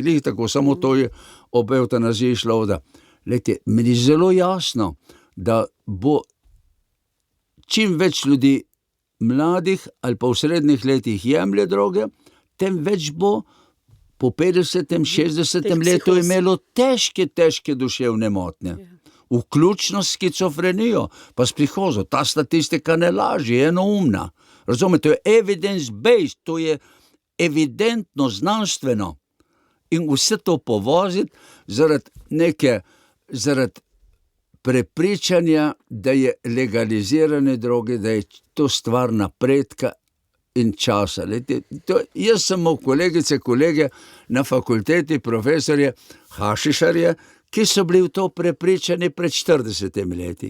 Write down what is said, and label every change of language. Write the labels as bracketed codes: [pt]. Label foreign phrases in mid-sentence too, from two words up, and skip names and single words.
[sl] Lih tako, samo to je ob evtanaziji šlo. Lejte, meni je zelo jasno, da bo čim več ljudi mladih ali pa v srednjih letih jemlje droge, tem več bo po 50., 60. letu imelo težke duševne motnje. Vključno s skizofrenijo, pa s psihozo. Ta statistika ne laži, je enoumna. Razumete, to je evidence-based, to je evidentno, znanstveno. In vse to povoziti zaradi prepričanja, da je legalizirane droge, da je to stvar napredka in časa. Jaz sem imel kolegice, kolege na fakulteti, profesorje, hašišarje, ki so bili v to prepričani pred 40 leti.